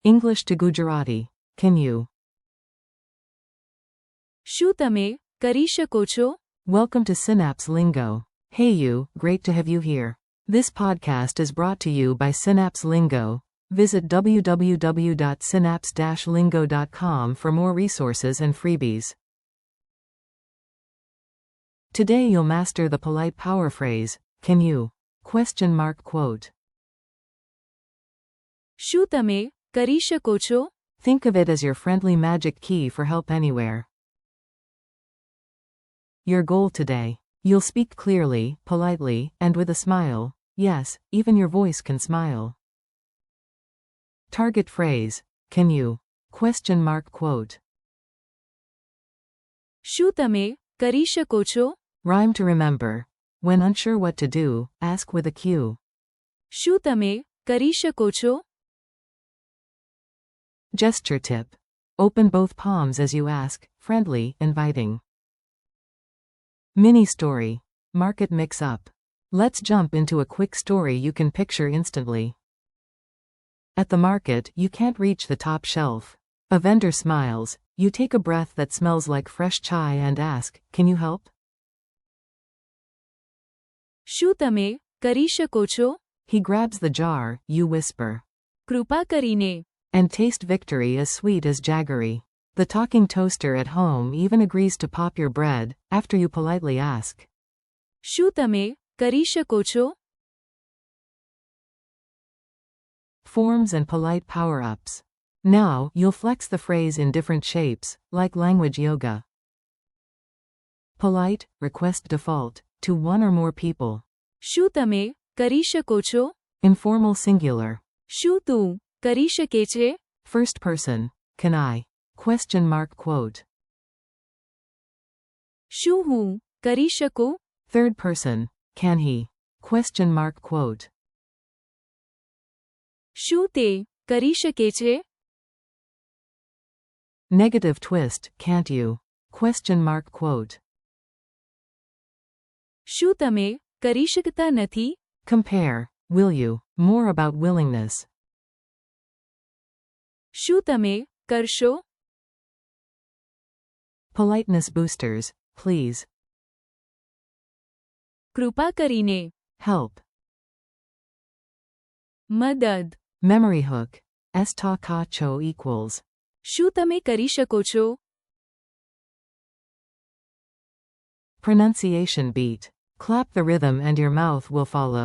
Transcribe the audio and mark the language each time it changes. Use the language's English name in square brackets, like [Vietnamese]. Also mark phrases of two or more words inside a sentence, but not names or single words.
[English] English to Gujarati. Can you? [Gujarati] શું તમે કરી શકો છો? [English] Welcome to Synapse Lingo. Hey you, great to have you here. This podcast is brought to you by Synapse Lingo. Visit www.synapse-lingo.com for more resources and freebies. Today you'll master the polite power phrase, can you? Quote. [Gujarati] શું તમે કરી શકો છો? [English] Think of it as your friendly magic key for help anywhere. Your goal today. You'll speak clearly, politely, and with a smile. Yes, even your voice can smile. Target phrase, can you? Quote. [Gujarati] શું તમે કરી શકો છો? [English] Rhyme to remember. When unsure what to do, ask with a cue. [Gujarati] શું તમે કરી શકો છો? [English] Gesture tip. Open both palms as you ask, friendly, inviting. Mini story. Market mix-up. Let's jump into a quick story you can picture instantly. At the market, you can't reach the top shelf. A vendor smiles, you take a breath that smells like fresh chai and ask, can you help? [Gujarati] શું તમે કરી શકો છો? [English] He grabs the jar, you whisper. [Gujarati] કૃપા કરીને. [English] And taste victory as sweet as jaggery. The talking toaster at home even agrees to pop your bread, after you politely ask. [Gujarati] શું તમે કરી શકો છો? [English] Forms and polite power-ups. Now, you'll flex the phrase in different shapes, like language yoga. Polite, request default, to one or more people. [Gujarati] શું તમે કરી શકો છો? [English] Informal singular. [Gujarati] શું તું કરી શકે છે? [English] First person, can I? Quote. [Gujarati] શું હું કરી શકું? [English] Third person, can he? Quote. [Gujarati] શું તે કરી શકે છે? [English] Negative twist, can't you? Quote. [Gujarati] શું તમે કરી શકતા નથી? [English] Compare, will you? More about willingness. [Gujarati] શું તમે કરશો? [English] Politeness boosters, please. [Gujarati] કૃપા કરીને. [English] Help. [Gujarati] મદદ. [English] Memory hook. Ch.22 equals. [Gujarati] શું તમે કરી શકો છો? [English] Pronunciation beat. Clap the rhythm and your mouth will follow.